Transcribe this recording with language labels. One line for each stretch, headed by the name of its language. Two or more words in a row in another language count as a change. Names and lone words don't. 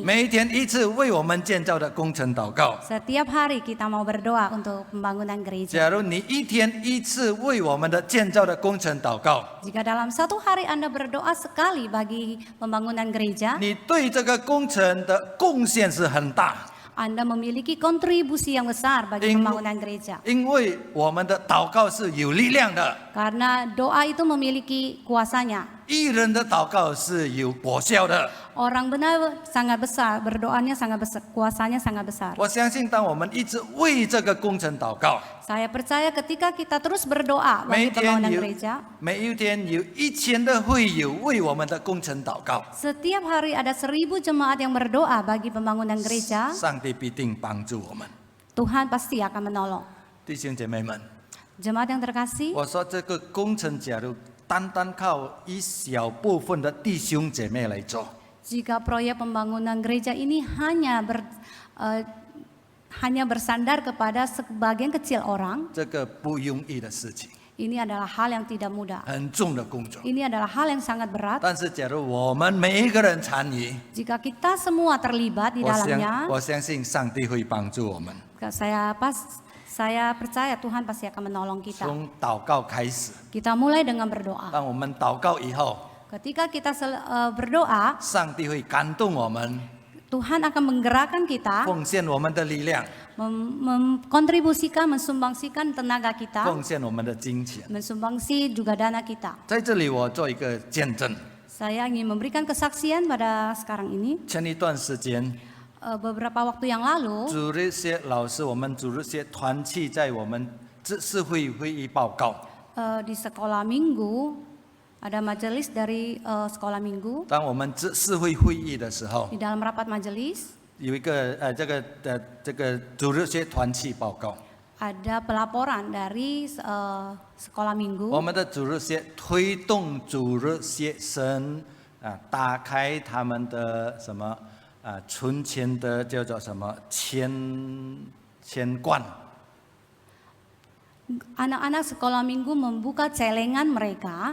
Chinese: 每一天一次为我们建造的工程祷告。
Indonesian: setiap hari kita mau berdoa untuk pembangunan gereja.
Chinese: 假如你一天一次为我们的建造的工程祷告，
Indonesian: Jika dalam satu hari Anda berdoa sekali bagi pembangunan gereja,
Chinese: 你对这个工程的贡献是很大，
Indonesian: Anda memiliki kontribusi yang besar bagi pembangunan gereja.
Chinese: 因为我们的祷告是有力量的，
Indonesian: Karena doa itu memiliki kuasanya.
Chinese: 艺人的祷告是有果效的。
Indonesian: Orang benar sangat besar, berdoanya sangat besar, kuasanya sangat besar.
Chinese: 我相信，当我们一直为这个工程祷告，
Indonesian: Saya percaya ketika kita terus berdoa
Chinese: 每
Indonesian: bagi
Chinese: 一天
Indonesian: pembangunan
Chinese: 有
Indonesian: gereja,
Chinese: 每一天有1000的会友为我们的工程祷告，
Indonesian: setiap hari ada 1000 jemaat yang berdoa bagi pembangunan gereja,
Chinese: 上帝必定帮助我们。
Indonesian: Tuhan pasti akan menolong.
Chinese: 弟兄姐妹们，
Indonesian: Jemaat yang terkasih,
Chinese: 我说这个工程，假如单单靠一小部分的弟兄姐妹来做，
Indonesian: jika proyek pembangunan gereja ini hanya bersandar kepada sebagian kecil orang,
Chinese: 这个不容易的事情，
Indonesian: ini adalah hal yang tidak mudah.
Chinese: 很重的工作。
Indonesian: Ini adalah hal yang sangat berat.
Chinese: 但是，假如我们每一个人参与，
Indonesian: Jika kita semua terlibat di dalamnya,
Chinese: 我相信上帝会帮助我们。
Indonesian: saya percaya Tuhan pasti akan menolong kita.
Chinese: 从祷告开始，
Indonesian: Kita mulai dengan berdoa.
Chinese: 当我们祷告以后，
Indonesian: Ketika kita berdoa,
Chinese: 上帝会感动我们，
Indonesian: Tuhan akan menggerakkan kita,
Chinese: 奉献我们的力量，
Indonesian: mengkontribusikan, mensumbangsikan tenaga kita,
Chinese: 奉献我们的金钱。
Indonesian: mensumbangsi juga dana kita.
Chinese: 在这里，我做一个见证。
Indonesian: Saya ingin memberikan kesaksian pada sekarang ini.
Chinese: 前一段时间，
Indonesian: Beberapa waktu yang lalu,
Chinese: 主日学老师，我们主日学团契在我们执事会会议报告。
Indonesian: di sekolah minggu, ada majelis dari sekolah minggu.
Chinese: 当我们执事会会议的时候，
Indonesian: Di dalam rapat majelis,
Chinese: 有一个这个主日学团契报告。
Indonesian: ada pelaporan dari sekolah
Chinese: 我
Indonesian: minggu.
Chinese: 们的主日学推动主日学生打开他们的什么存钱的叫做什么钱罐。
Indonesian: Anak-anak sekolah minggu membuka celengan mereka.